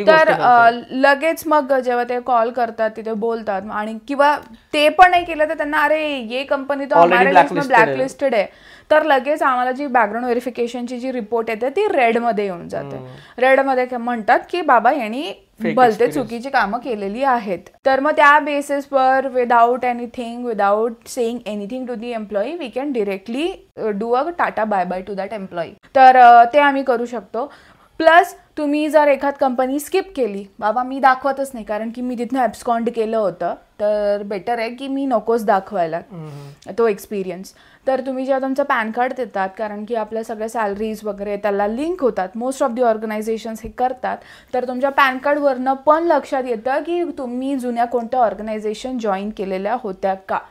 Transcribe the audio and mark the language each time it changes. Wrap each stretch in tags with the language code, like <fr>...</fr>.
<mr>तर लगेच मग जेव्हा ते कॉल करतात, तिथे बोलतात, आणि किंवा ते पण नाही केलं तर त्यांना</mr> <hi>अरे ये कंपनी तो</hi> <mr>ब्लॅकलिस्टेड आहे, तर लगेच आम्हाला जी बॅकग्राऊंड व्हेरिफिकेशनची जी रिपोर्ट येते ती रेडमध्ये येऊन जाते. रेडमध्ये म्हणतात की बाबा यांनी भलते चुकीची कामं केलेली आहेत. तर मग त्या बेसिसवर</mr> <en>Without anything, without saying anything to the employee, we can directly do a tata bye bye to that employee.</en> <mr>तर ते आम्ही करू शकतो. प्लस तुम्ही जर एखाद कंपनी स्किप केली, बाबा मी दाखवतच नाही कारण की मी तिथनं ॲब्स्कॉन्ड केलं होतं, तर बेटर आहे की मी नकोच दाखवायला तो एक्सपिरियन्स. तर तुम्ही जेव्हा तुमचं पॅन कार्ड देतात, कारण की आपल्या सगळ्या सॅलरीज वगैरे त्याला लिंक होतात, मोस्ट ऑफ दी ऑर्गनायझेशन्स हे करतात, तर तुमच्या पॅन कार्डवरनं पण लक्षात येतं की तुम्ही जुन्या कोणत्या ऑर्गनायझेशन जॉईन केलेल्या होत्या का.</mr>